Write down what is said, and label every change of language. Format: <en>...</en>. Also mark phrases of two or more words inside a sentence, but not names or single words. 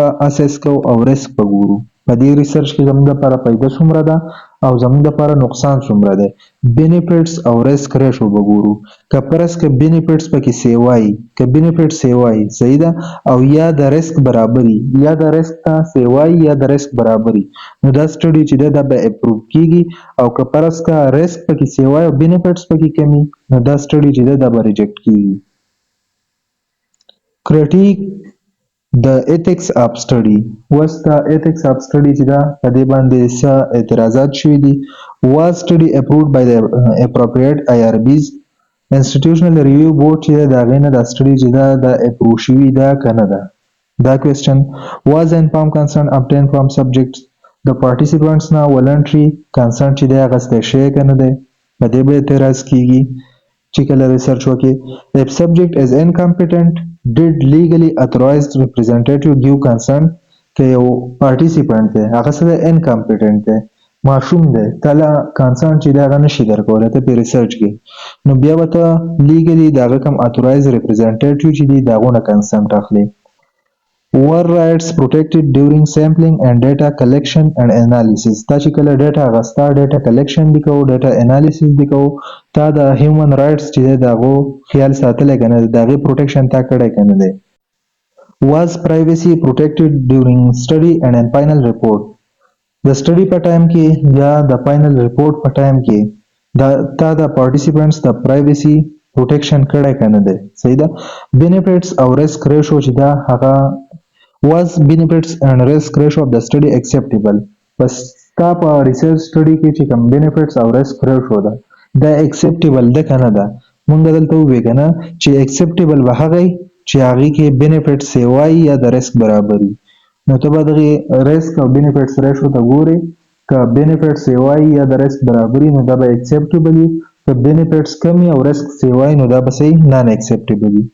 <ps>اسیس کوو او ریسک به ګورو په دې ریسرچ کې زمونږ دپاره فایده څومره ده او زمونږ دپاره نقصان څومره دی بینیفیټس او</ps> <en>risk ratio</en> <ps>به ګورو که فرض که بینیفیټس پکې سیوایي که بینیفیټ سیوایي صحیح ده او یا د ریسک برابري یا د ریسک ته سیوایي یا د ریسک برابري نو دا سټډي چې ده دا به اپروو کیږي او که فرض که ریسک پکې سیوایي او بینیفیټس پکې کمي نو دا سټډي چې ده دا به ریجکټ کیږي.</ps> <en>critique the ethics of study.</en> <ps>اوس د</ps> <en>ethics of study</en> <ps>چې ده په دې باندې څه اعتراضات شوي دي.</ps> <en>was study approved by the appropriate IRBs institutional review board</en> <ps>چې د هغې نه دا سټډي چې ده دا اپروو شوي ده که نه ده دا کوېسچن.</ps> <en>was informed consent obtained from subjects</en> <ps>د participants نه</ps> <en>voluntary consent</en> <ps>چې دی اخیستی شوی که نه دی په دې به اعتراض کیږي چې کله ریسرچ وکړي.</ps> <en>if subject is incompetent did legally authorized representative give consent</en> <ps>که یو participant دی هغه څه دی incompetent دی ماشوم دی تله کنسنټ چې دی هغه نشي درکولی ته په ریسرچ کې نو بیا به ته لیګلي د هغه کوم</ps> <en>authorized representative</en> <ps>چې دی د هغو نه کنسنټ اخلي.</ps> <en>were rights protected during sampling and data collection and analysis.</en> <ps>تا چې کله ډیټا اخسته</ps> <en>data collection</en> <ps>دې کوو</ps> <en>data analysis</en> <ps>دې کوو تا د</ps> <en>human rights</en> <ps>چې دی د هغو خیال ساتلی که نه دی د هغې پروټیکشن تا کړی که نه دی.</ps> <en>was privacy protected during study and in final report.</en> <ps>د سټډي په ټایم کې یا د</ps> <en>final report</en> <ps>په ټایم کې تا د پارټیسپینټس د پرایویسي پروټیکشن کړی که نه دی صحیح ده.</ps> <en>بینیفیټس او risk ratio</en> <ps>چې ده هغه</ps> <en>was benefits and risk ratio of the study acceptable.</en> <ps>بس ستا په</ps> <en>research study</en> <ps>کې چې کوم بینیفیټس او</ps> <en>risk ratio</en> <ps>ده دا اکسپټیبل ده که نه ده مونږ دلته ووایو که نه چې اکسپټیبل به هغه چې هغې کې بینیفیټ سیوایي یا د ریسک برابري نو ته به دغې ریسک او</ps> <en>benefits ratio</en> <ps>ته ګورې که بینیفیټس سیوایي یا د ریسک برابري نو دا به اکسپټیبل وي که بینیفیټس کم وي او ریسک سیوایي نو دا به صحیح</ps> <en>non acceptable</en> <ps>وي.</ps>